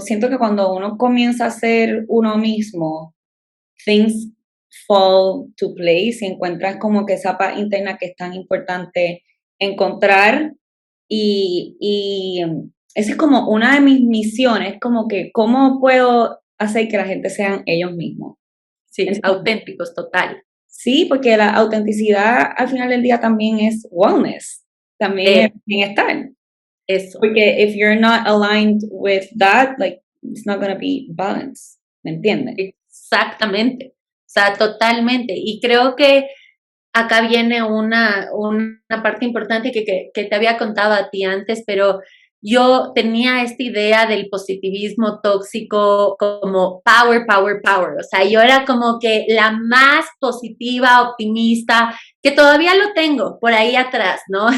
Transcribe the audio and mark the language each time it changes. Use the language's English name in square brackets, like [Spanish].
[Spanish] siento que cuando uno comienza a ser uno mismo, [English] things fall to place [Spanish] y encuentras como que esa paz interna que es tan importante encontrar y esa es como una de mis misiones, como que cómo puedo hacer que la gente sean ellos mismos. sí, Entonces, auténticos, total. sí, porque la autenticidad al final del día también es wellness, también es Eh, bienestar. eso. Porque [English] if you're not aligned with that, like, it's not gonna be balanced, [Spanish] ¿me entiendes? Exactamente. O sea, totalmente. Y creo que acá viene una parte importante que te había contado a ti antes, pero yo tenía esta idea del positivismo tóxico como [English] power, power, power. [Spanish] O sea, yo era como que la más positiva, optimista, que todavía lo tengo por ahí atrás, ¿no?